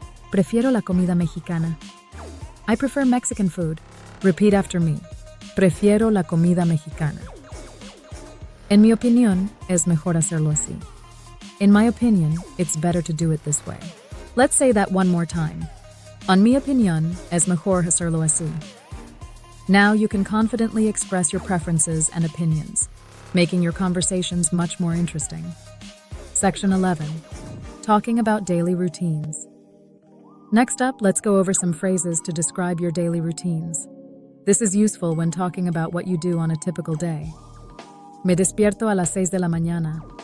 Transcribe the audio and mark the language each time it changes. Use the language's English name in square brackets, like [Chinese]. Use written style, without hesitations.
[Spanish] Prefiero la comida mexicana. [English] I prefer Mexican food. Repeat after me. [Spanish] Prefiero la comida mexicana. En mi opinión, es mejor hacerlo así. [English] In my opinion, it's better to do it this way. Let's say that one more time. [Spanish] En mi opinión, es mejor hacerlo así. [English] Now you can confidently express your preferences and opinions, making your conversations much more interesting. Section 11. Talking about daily routines. Next up, let's go over some phrases to describe your daily routines. This is useful when talking about what you do on a typical day. [Spanish] Me despierto a las 6 de la mañana.